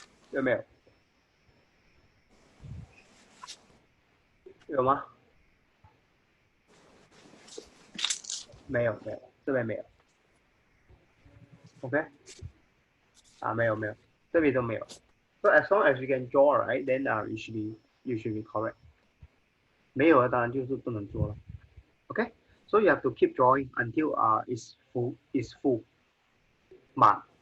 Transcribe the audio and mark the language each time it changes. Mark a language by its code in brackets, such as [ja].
[zh] 有没有？有吗？没有，没有，这边没有。OK？啊，没有，没有，这边都没有。 [en] So as long as you can draw, right, then you should be correct. [zh] 没有的当然就是不能做了。 OK? [en] So you have to keep drawing until is full 满。